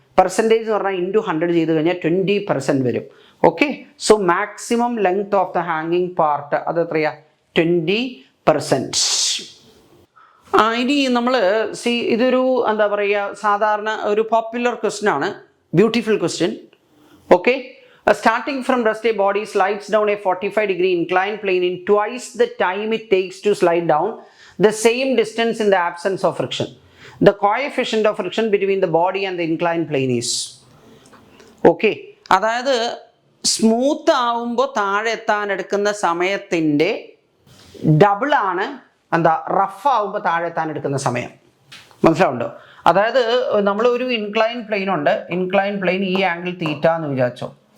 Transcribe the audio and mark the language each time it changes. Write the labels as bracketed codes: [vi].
[ml] Percentage എന്ന് പറഞ്ഞാൽ into 100 ചെയ്ത് കഴിഞ്ഞാൽ 20% വരും. Okay, [en] so maximum length of the ഹാങ്ങിങ് part [ml] അത് എത്രയാ? 20%. ഇനി നമ്മൾ ഇതൊരു എന്താ പറയുക, സാധാരണ ഒരു പോപ്പുലർ ക്വസ്റ്റ്യൻ ആണ്, beautiful question. [en] Okay, starting from rest, a body slides down a 45-degree inclined plane in twice the time it takes to slide down the same distance in the absence of friction. The coefficient of friction between the body and the inclined plane is. [ml] Okay, അതായത് smooth ആവുമ്പോൾ താഴെ എത്താൻ എടുക്കുന്ന സമയത്തിൻ്റെ ഡബിളാണ് എന്താ rough ആവുമ്പോൾ താഴെ എത്താൻ എടുക്കുന്ന സമയം. മനസ്സിലാവുണ്ടോ? അതായത് നമ്മളൊരു ഇൻക്ലൈൻ പ്ലെയിൻ ഉണ്ട്, ഇൻക്ലൈൻ പ്ലെയിൻ ഈ ആംഗിൾ തീറ്റ എന്ന് വിചാരിച്ചോ.